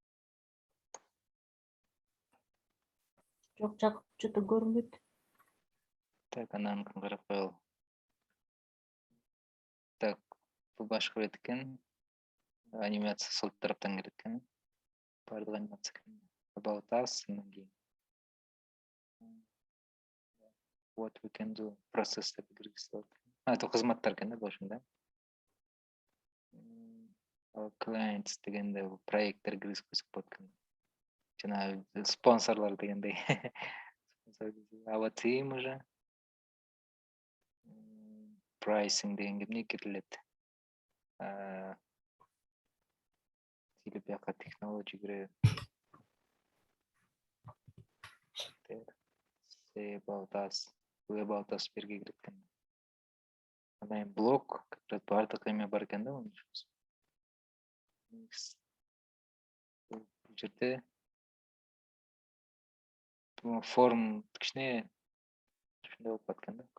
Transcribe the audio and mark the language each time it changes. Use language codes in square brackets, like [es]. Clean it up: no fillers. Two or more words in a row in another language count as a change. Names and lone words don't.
[ky] Жок, Жакып что-то көрүнбөйт. Так, анан карап коелу. Так, бул башка бет экен. Анимация сол тараптан келет экен. Бардык анимация экен. [en] About Us, [ky] анан кийин. [en] What we can do, [ky] процесс деп киргизилет. Это кызматтар экен да, ошондо. Clients дегенде проекттер киргизип койсок болот экен. Жана спонсорлор дегендей. [en] Our team [ky] уже. Pricing дегенге эмне кирилет? Или бияка технология кирет. [en] Say about us. About us [ky] берге кирет экен. Анан блог, как бардык эме бар экен да мунун. Бул жерде форм кичине ушундай болуп калган да.